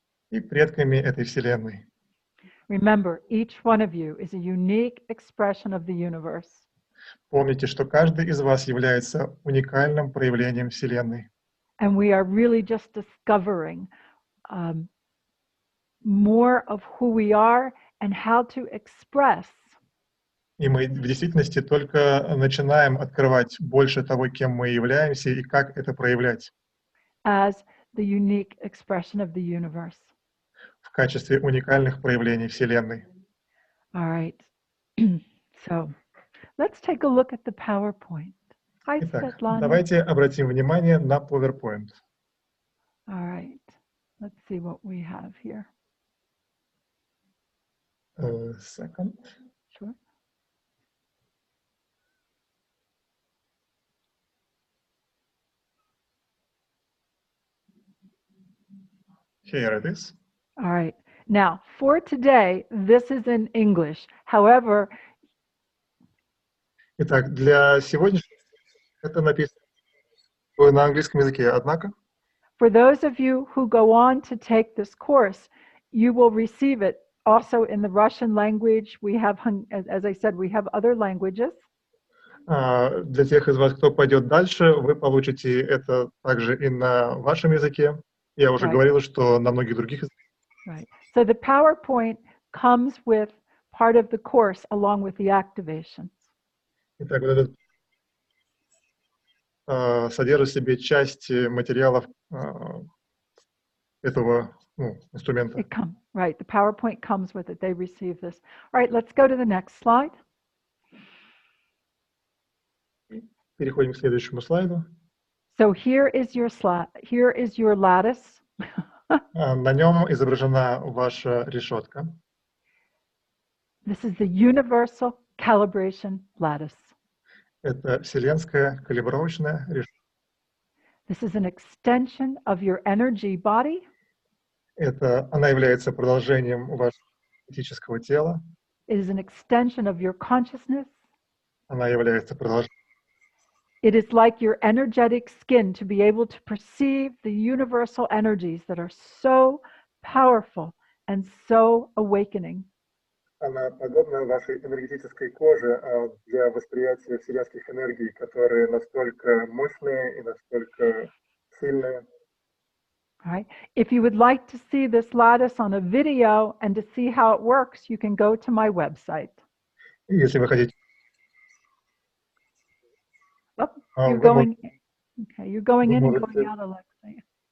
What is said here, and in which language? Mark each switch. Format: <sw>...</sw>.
<ru>И предками этой Вселенной.</ru> <en>Remember, each one of you is a unique expression of the universe.</en> <ru>Помните, что каждый из вас является уникальным проявлением Вселенной.</ru> <en>And we are really just discovering more of who we are and how to express.</en> <ru>И мы в действительности только начинаем открывать больше того, кем мы являемся и как это проявлять.</ru> <en>As the unique expression of the universe.</en> <ru>В качестве уникальных проявлений Вселенной.</ru> <en>All right. So, let's take a look at the PowerPoint. Hi,</en> <ru>Итак,</ru> <en>Svetlana.</en> <ru>давайте обратим внимание на PowerPoint.</ru> <en>All right. Let's see what we have here. Second. Sure. Here it is. All right. Now, for today, this is in English. However,</en> <ru>Итак, для сегодняшнего это написано на английском языке. Однако,</ru> <en>for those of you who go on to take this course, you will receive it also in the Russian language. We have, as I said, we have other languages.</en> <ru>для тех из вас, кто пойдет дальше, вы получите это также и на вашем языке. Я уже говорил, что на многих других языках.</ru> <en>Right. So the PowerPoint comes with part of the course along with the activations.</en> <ru>Итак, вот этот содержит в себе часть материалов этого инструмента.</ru> <en>Right, the PowerPoint comes with it. They receive this. All right, let's go to the next slide.</en> <ru>Переходим к следующему слайду.</ru> <en>So here is your slide. Here is your lattice.</en> <ru>На нем изображена ваша решетка.</ru> <en>This is the universal calibration lattice.</en> <ru>Это вселенская калибровочная решетка.</ru> <en>This is an extension of your energy body.</en> <ru>Она является продолжением вашего энергетического тела.</ru> <en>It is an extension of your consciousness.</en> <ru>Она является продолжением.</ru> <en>It is like your energetic skin to be able to perceive the universal energies that are so powerful and so awakening.</en> <ru>Она подобна вашей энергетической коже для восприятия вселенских энергий, которые настолько мощные и настолько сильные.</ru> <en>All right. If you would like to see this lattice on a video and to see how it works, you can go to my website.</en> <ru>Если вы хотите.</ru> <en>You're going in and going out, Alexei.</en>